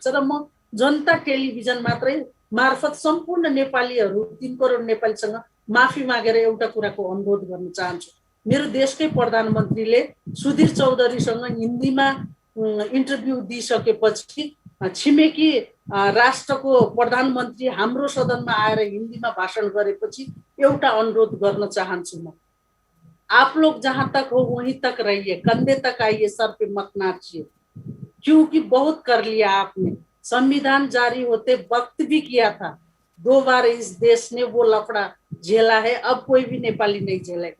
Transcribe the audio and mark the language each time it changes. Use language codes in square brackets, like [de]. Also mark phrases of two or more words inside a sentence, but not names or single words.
[ne] र म जनता टेलिभिजन मात्रै मार्फत सम्पूर्ण नेपालीहरू 3 करोड नेपालीसँग माफी मागेर एउटा कुराको अनुरोध गर्न चाहन्छु। मेरो देशकै प्रधानमन्त्रीले सुधीर चौधरीसँग हिन्दीमा इन्टरभ्यू दिइसकेपछि छिमेकी राष्ट्रको प्रधानमन्त्री हाम्रो सदनमा आएर हिन्दीमा भाषण गरेपछि एउटा अनुरोध गर्न चाहन्छु म, [hi] आप लोग जहाँ तक हो वहीं तक रहिए, कंधे तक आइए, सर पे मत नाचिए, क्योंकि बहुत कर लिया आपने। संविधान जारी होते वक्त भी किया था, 2 बार इस देश ने वो लफड़ा झेला है, अब कोई भी नेपाली नहीं झेलेगा।